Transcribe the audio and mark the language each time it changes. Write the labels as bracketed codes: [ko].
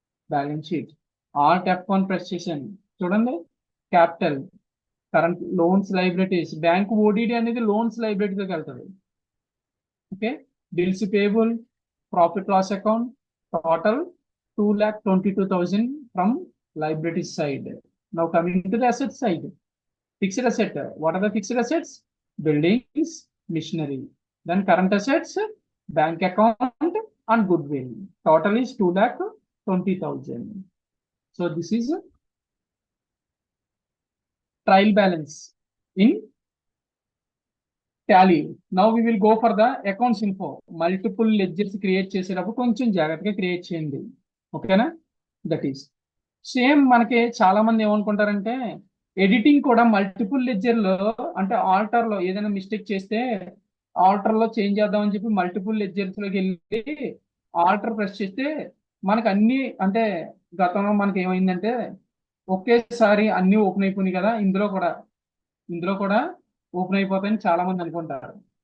[te] Balance sheet Alt F1 press చేశాను. చూడండి, capital, current, loans, liabilities. Bank ఓడిడి అనేది loans లైబిలిటీకి వెళ్తుంది. Okay, bills payable, profit loss account, total 2,22,000 from liabilities side. [en] Now coming to the asset side, fixed asset. What are the fixed assets? Buildings, machinery. Then current assets, bank account and goodwill. Total is 2,20,000. So this is trial balance in Tally. Now we will go for the accounts info. [te] Multiple ledgers create చేసేటప్పుడు కొంచెం జాగ్రత్తగా create చేయండి. ఓకేనా? [en] That is same. [te] మనకి చాలా మంది ఏమనుకుంటారంటే editing కూడా మల్టిపుల్ లెడ్జర్ లో, అంటే ఆల్టర్ లో ఏదైనా మిస్టేక్ చేస్తే ఆల్టర్ లో చేంజ్ చేద్దామని చెప్పి మల్టిపుల్ లెడ్జర్స్ లోకి వెళ్ళి ఆల్టర్ ప్రెస్ చేస్తే మనకు అన్ని, అంటే గతంలో మనకి ఏమైందంటే ఒకేసారి అన్ని ఓపెన్ అయిపోయినాయి కదా, ఇందులో కూడా ఓపెన్ అయిపోతాయని చాలా మంది అనుకుంటారు.